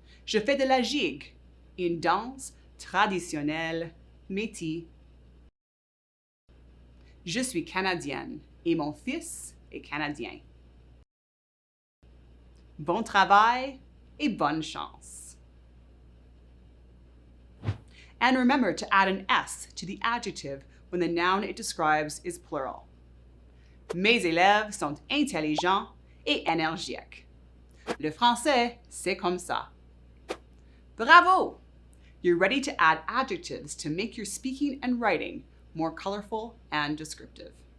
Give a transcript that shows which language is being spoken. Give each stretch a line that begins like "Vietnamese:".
French: Je fais de la gigue, une danse traditionnelle métis. Je suis canadienne et mon fils est canadien. Bon travail et bonne chance.
English: And remember to add an S to the adjective when the noun it describes is plural.
French: Mes élèves sont intelligents et énergiques. Le français, c'est comme ça. Bravo!
English: You're ready to add adjectives to make your speaking and writing more colorful and descriptive.